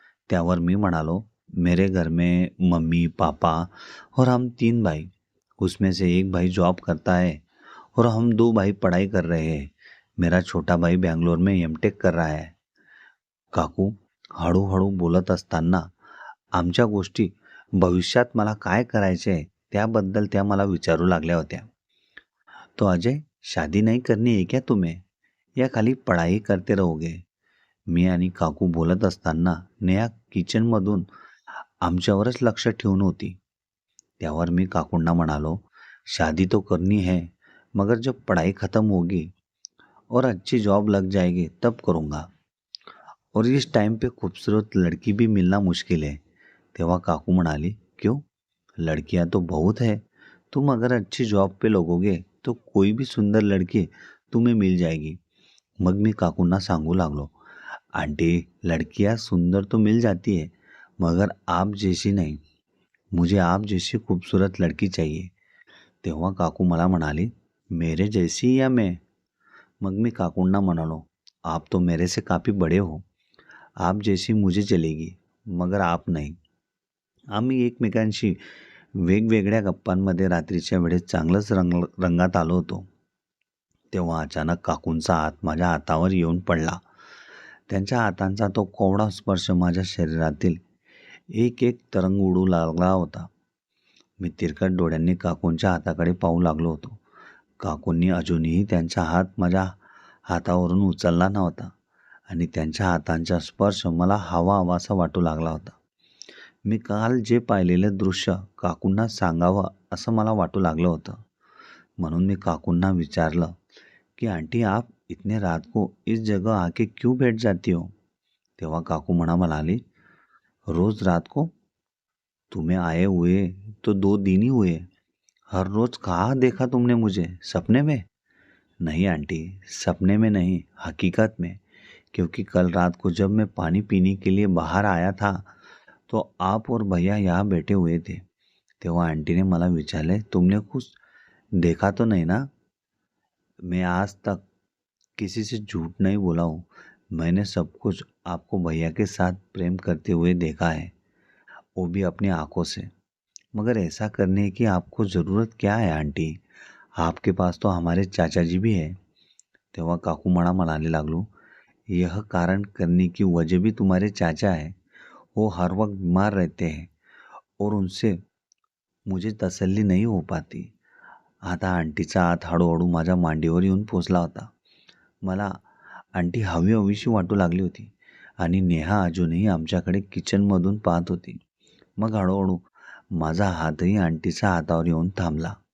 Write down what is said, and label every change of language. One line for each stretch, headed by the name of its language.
Marathi: त्यावर मी म्हणालो,
Hindi: मेरे घर में मम्मी, पापा और हम 3 भाई, उसमें से एक भाई जॉब करता है और हम 2 भाई पढ़ाई कर रहे हैं. मेरा छोटा भाई बेंगलोर में एमटेक कर रहा है.
Marathi: काकू हळूहळू बोलत असताना आमच्या गोष्टी भविष्यात मला काय करायचे आहे त्याबद्दल त्या मला विचारू लागल्या होत्या.
Hindi: तो अजय, शादी नहीं करनी है क्या तुम्हें, या खाली पढ़ाई करते रहोगे?
Marathi: मी आणि काकू बोलत असताना नेहा किचनमधून आमच्यावरच लक्ष ठेवून होती. त्यावर मी काकूंना म्हणालो,
Hindi: शादी तो करनी है, मगर जब पढ़ाई ख़त्म होगी और अच्छी जॉब लग जाएगी तब करूँगा, और इस टाइम पे खूबसूरत लड़की भी मिलना मुश्किल है.
Marathi: तेव्हा काकू म्हणाली,
Hindi: क्यों? लड़कियां तो बहुत है. तुम अगर अच्छी जॉब पे लगोगे तो कोई भी सुंदर लड़की तुम्हें मिल जाएगी.
Marathi: मग मी काकूंना सांगू लागलो,
Hindi: आंटी, लड़कियां सुंदर तो मिल जाती है, मगर आप जैसी नहीं. मुझे आप जैसी खूबसूरत लड़की चाहिए.
Marathi: तेव्हा काकू मला म्हणाली,
Hindi: मेरे जैसी या मैं?
Marathi: मग मी काकूंना म्हणालो,
Hindi: आप तो मेरे से काफ़ी बड़े हो. आप जैसी मुझे चलेगी, मगर आप नाही.
Marathi: आम्ही एकमेकांशी वेगवेगळ्या गप्पांमध्ये रात्रीच्या वेळेस चांगलंच रंगात आलो होतो. तेव्हा अचानक काकूंचा हात माझ्या हातावर येऊन पडला. त्यांच्या हातांचा तो कोवळा स्पर्श माझ्या शरीरातील एक एक तरंग उडू लागला होता. मी तिरकट डोळ्यांनी काकूंच्या हाताकडे पाहू लागलो होतो. काकूंनी अजूनही त्यांचा हात माझ्या हातावरून उचलला नव्हता आणि त्यांच्या हातांचा स्पर्श मला हवाहवासा वाटू लागला होता. मी काल जे पाहिलेलं दृश्य काकूंना सांगावं असं मला वाटू लागलं होतं. म्हणून मी काकूंना विचारलं कि
Hindi: आंटी, आप इतने रात को इस जगह आके क्यों बैठ जाती हो?
Marathi: तेव्हा काकू म्हणाली,
Hindi: रोज रात को? तुम्हें आए हुए तो 2 दिन ही हुए. हर रोज कहाँ देखा तुमने मुझे? सपने में? नहीं आंटी, सपने में नहीं, हकीकत में. क्योंकि कल रात को जब मैं पानी पीने के लिए बाहर आया था तो आप और भैया यहाँ बैठे हुए थे.
Marathi: तेव्हा आंटीने मला विचारले,
Hindi: तुमने कुछ देखा तो नहीं ना? मैं आज तक किसी से झूठ नहीं बोला हूँ. मैंने सब कुछ आपको भैया के साथ प्रेम करते हुए देखा है, वो भी अपनी आंखों से. मगर ऐसा करने की आपको ज़रूरत क्या है आंटी? आपके पास तो हमारे चाचा जी भी है.
Marathi: तेव्हा काकू म्हणाले लागलो,
Hindi: यह कारण करने की वजह भी तुम्हारे चाचा है. वो हर वक्त बीमार रहते हैं और उनसे मुझे तसल्ली नहीं हो पाती.
Marathi: आता आंटीचा हात हळूहळू माझ्या मांडीवर येऊन पोचला होता. मला आंटी हवीशी वाटू लागली होती आणि नेहा अजूनही आमच्याकडे किचनमधून पाहत होती. मग हळूहळू माझा हातही आंटीच्या हातावर येऊन थांबला.